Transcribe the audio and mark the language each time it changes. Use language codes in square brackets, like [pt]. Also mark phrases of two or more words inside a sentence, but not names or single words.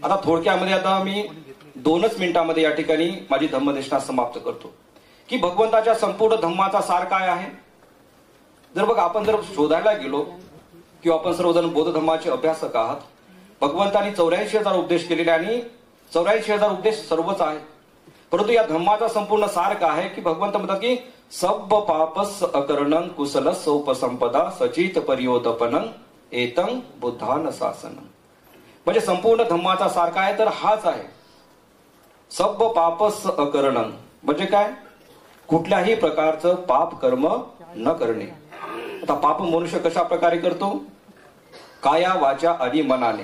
[mr] आता थोडक्यामध्ये आता मी 2 मिनिटांमध्ये या ठिकाणी माझी धम्मदेशना समाप्त करतो की भगवंताच्या संपूर्ण धम्माचा सार काय आहे. जर बघ आपण जर शोधायला गेलो किंवा आपण सर्वजण बौद्ध धम्माचे अभ्यासक आहात, भगवंतांनी 84,000 उपदेश केलेले आणि 84,000 उपदेश सर्वच आहेत. परंतु या धम्माचा संपूर्ण सार काय आहे की भगवंत म्हणतात की [pi] सब पापस अकरणं कुशलस उपसंपदा सचित परियोदपनं एतं बुद्धान शासनं. [mr] म्हणजे संपूर्ण धम्माचा सार काय तर हाच आहे. [pi] सब पापस अकरणं [mr] म्हणजे काय, कुठल्याही प्रकारचं पाप कर्म न करणे. आता पाप मनुष्य कशा प्रकारे करतो, काया वाचा आणि मनाने.